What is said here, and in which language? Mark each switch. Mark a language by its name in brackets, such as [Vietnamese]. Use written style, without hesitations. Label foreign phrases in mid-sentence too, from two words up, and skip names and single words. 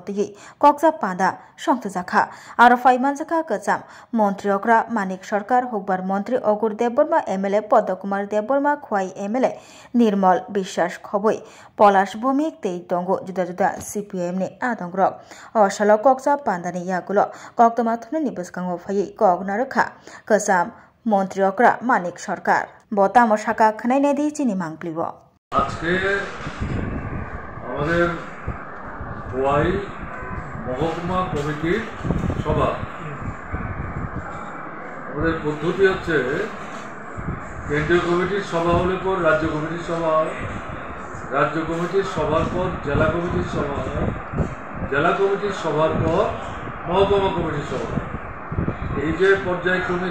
[Kok Borok] tigi Kokja Pada Songtjakha aro Faimanjakha Kacham Montri Okra Manik Sarkar Hokbar Montri Ogur Debborma MLA Podokumar Debborma Khwai MLA Nirmal Bishwas Khoboi Polash Bhumik tei tongo juda juda CPIM ni adongrok Osalo Kokja Pandani yagulo Koktoma thunni bwskango phai Kognarkha Kacham মন্ত্রী অকরা মানিক সরকার বতাম শাখা খনাইনে দি চিনি মাংপ্লিব [Bangla] আজকে আমাদের খোয়াই মহকুমা কমিটির সভা আমাদের পদ্ধতি হচ্ছে কেন্দ্রীয় কমিটির সভা হলে পর রাজ্য কমিটির সভা হয় রাজ্য কমিটির সভার পর জেলা কমিটির সভা হয় জেলা কমিটির সভার পর মহকুমা কমিটির সভা এই যে পর্যায়ক্রমিক